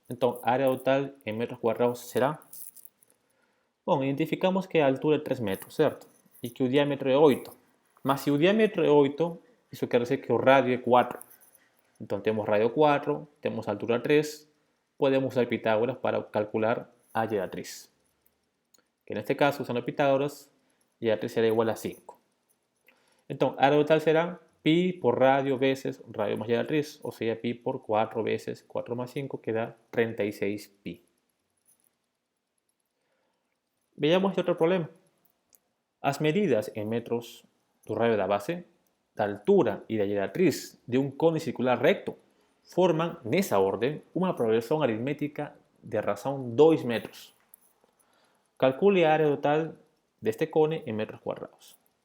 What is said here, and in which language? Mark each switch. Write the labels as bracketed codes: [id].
[pt] Então, a área total em metros quadrados será... Bom, identificamos que a altura é 3 metros, certo? E que o diâmetro é 8. Mas se o diâmetro é 8, isso quer dizer que o radio é 4. Então, temos radio 4, temos altura 3, podemos usar Pitágoras para calcular a geratriz. Que neste caso, usando Pitágoras, a geratriz será igual a 5. Então, a área total será pi por radio [es] veces radio más geratriz, o sea, [pt] pi por 4 [es] veces 4 más 5, que da [pt] 36 pi. [es] Veamos este [pt] outro [es] problema. [pt] As medidas em metros do radio da base, da altura e da geratriz de um cone circular recto formam, nessa ordem, uma progressão aritmética de razão 2 metros. Calcule a área total deste cone em metros quadrados.